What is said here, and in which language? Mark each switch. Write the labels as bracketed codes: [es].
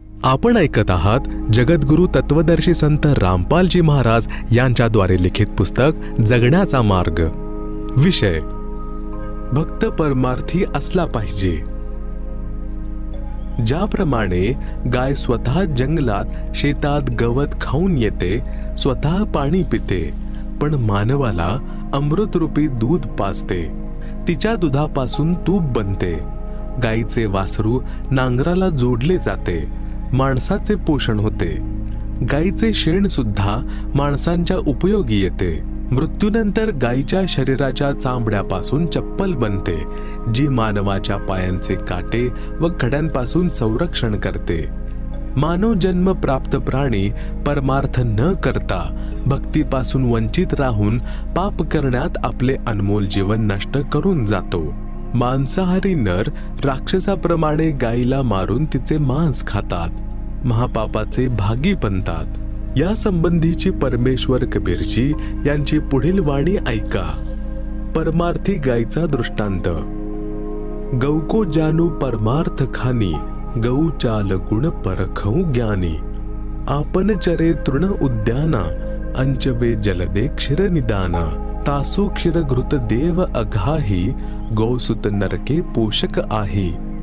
[mr] आपण ऐकत आहात जगद्गुरु तत्वदर्शी संत रामपालजी महाराज यांच्याद्वारे लिखित पुस्तक जगण्याचा मार्ग। विषय भक्त परमार्थी असला पाहिजे। ज्याप्रमाणे गाय स्वतः जंगलात शेतात गवत खाऊन येते, स्वतः पाणी पिते, पण मानवाला अमृतरूपी दूध पाजते, तिच्या दुधापासून तूप बनते। गायीचे वासरू नांगराला जोडले जाते, माणसाचे पोषण होते। गायीचे शेण सुद्धा माणसांच्या उपयोगी येते। मृत्यूनंतर गायीच्या शरीराच्या चामड्यापासून चप्पल बनते, जी मानवाच्या पायांचे काटे व खड्यांपासून संरक्षण करते। मानव जन्म प्राप्त प्राणी परमार्थ न करता भक्तीपासून वंचित राहून पाप करण्यात आपले अनमोल जीवन नष्ट करून जातो। मांसाहारी नर राक्षसाप्रमाणे गायीला मारून तिचे मांस खातात, महापापाचे भागी बनतात। या संबंधीची परमेश्वर कबीरजी यांची पुढील वाणी ऐका। परमार्थी गायीचा दृष्टांत। [hi] गौ को जानू परमार्थ खानी, गौ चाल गुण परखऊ ज्ञानी। आपण चरे तृण उद्याना, अंचवे जलदे क्षीर निदाना। तासु क्षीर घृत देव अघाही, गौसुत नरके पोषक आही।